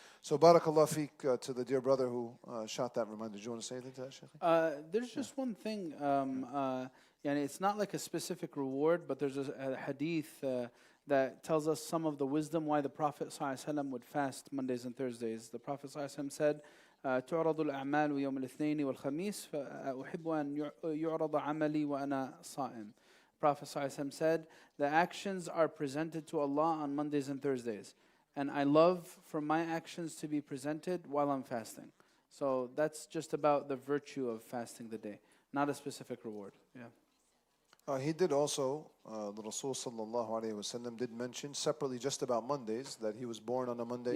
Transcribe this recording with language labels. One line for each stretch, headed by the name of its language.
English: So barakallah feek to the dear brother who shot that reminder. Do you want to say anything to that, Shaykh? There's just one thing. It's not like a specific reward, but there's a hadith that tells us some of the wisdom why the Prophet ﷺ would fast Mondays and Thursdays. The Prophet ﷺ said,
Arabic: تعرض الأعمال يوم الاثنين والخميس فأحب أن يعرض عملي وأنا صائم.
English: Prophet ﷺ said, the actions are presented to Allah on Mondays and Thursdays. And I love for my actions to be presented while I'm fasting. So that's just about the virtue of fasting the day, not a specific reward. Yeah. He did also, the Rasul sallallahu alayhi wa sallam did mention separately just about Mondays, that he was born on a Monday.